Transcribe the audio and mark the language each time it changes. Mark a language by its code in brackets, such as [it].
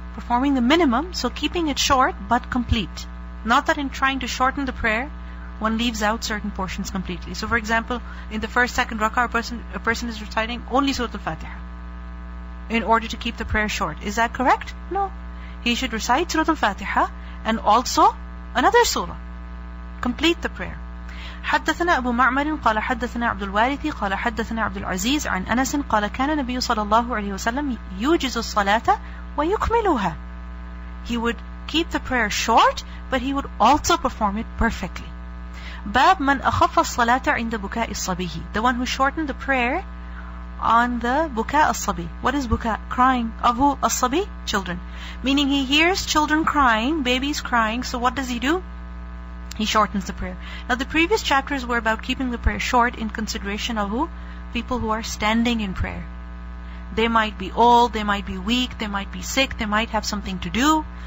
[en] Performing the minimum, so keeping it short but complete. Not that in trying to shorten the prayer, one leaves out certain portions completely. So for example, in the first, second rak'ah, a person is reciting only Surah Al-Fatiha in order to keep the prayer short. Is that correct? No. He should recite Surah Al-Fatiha and also another surah. Complete the prayer. [ar] حدثنا أبو معمر قال حدثنا عبد الوارث قال حدثنا عبد العزيز عن أنس قال كان النبي صلى الله عليه وسلم يوجز الصلاة ويكملها. [en] He would keep the prayer short, but he would also perform it perfectly. [ar] باب من أخف الصلاة عند بكاء الصبي. [en] The one who shortened the prayer on the buka as-sabi. What is buka? Crying. Of who? As-sabi? Children. Meaning he hears children crying, babies crying, so what does he do? He shortens the prayer. Now the previous chapters were about keeping the prayer short in consideration of who? People who are standing in prayer. They might be old, they might be weak, they might be sick, they might have something to do.